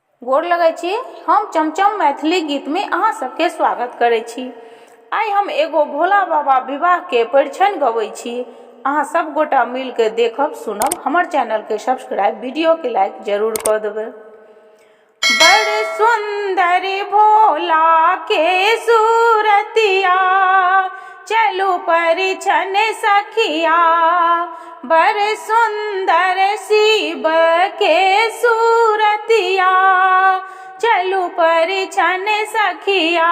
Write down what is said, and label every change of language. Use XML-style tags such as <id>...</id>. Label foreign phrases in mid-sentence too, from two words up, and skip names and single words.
<mai>गोर लगै छी। हम चमचम मैथिली गीत में अहाँ सबके स्वागत करै छी। आई हम एगो भोला बाबा विवाह के परिछन गबै छी। अहाँ सब गोटा मिल के देखब सुनब। हमर चैनल के सब्सक्राइब, वीडियो के लाइक जरूर कर देबै। बड़ सुंदर भोला के सूरतिया, चलू परिछन सखिया। बड़ सुंदर शिव के सूरतिया, चलू परिछन सखिया।</mai>